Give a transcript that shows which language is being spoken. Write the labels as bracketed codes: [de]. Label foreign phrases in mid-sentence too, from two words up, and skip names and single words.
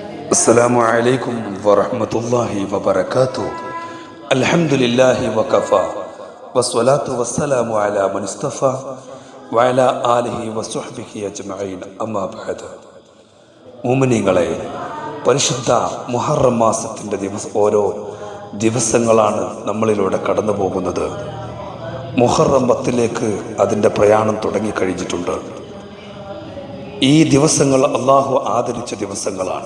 [ar] السلام عليكم ورحمة الله وبركاته. الحمد لله وكفى والصلاة والسلام على من اصطفى وعلى آله وصحبه أجمعين أما بعد. [ml] മുഅ്മിനീങ്ങളെ, പരിശുദ്ധ മുഹറം മാസത്തിൻ്റെ ഓരോ ദിവസങ്ങളാണ് നമ്മളിലൂടെ കടന്നു പോകുന്നത്. മുഹറം 10ലേക്ക് അതിൻ്റെ പ്രയാണം തുടങ്ങിക്കഴിഞ്ഞിട്ടുണ്ട്. ഈ ദിവസങ്ങൾ അള്ളാഹു ആദരിച്ച ദിവസങ്ങളാണ്.